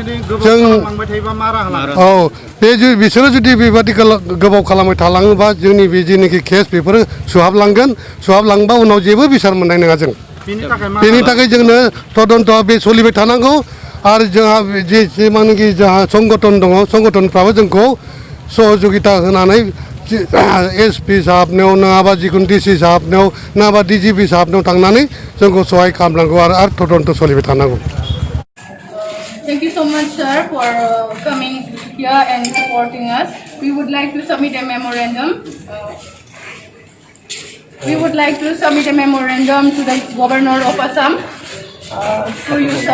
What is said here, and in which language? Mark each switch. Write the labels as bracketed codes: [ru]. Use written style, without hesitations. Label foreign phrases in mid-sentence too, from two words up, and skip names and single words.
[brx] औ बे बिसोरो जुदि बेबादि गोबाव खालामबाय थालाङोबा जोंनि बे जेनोखि केस बेफोरो सुहाबलांबा उनाव जेबो बिसार मोननाय नङा जों बेनि थाखाय जोंनो तदन्तआ बे सोलिबाय थानांगौ आरो जोंहा जेसेबांनाखि जोंहा संगठन दङ संगठनफ्राबो जोंखौ सहजुगिता होनानै एसपि साहाबनियाव नङाबा जिखुनु डिसि साहाबनियाव नङाबा डिजिपि साहाबनियाव थांनानै जोंखौ सहाय खालामनांगौ आरो तदन्त सोलिबाय थानांगौ [en] Thank you so much, sir, for coming here and supporting us. We would like to submit a memorandum. We would like to submit a memorandum to the Governor of Assam. To you, sir.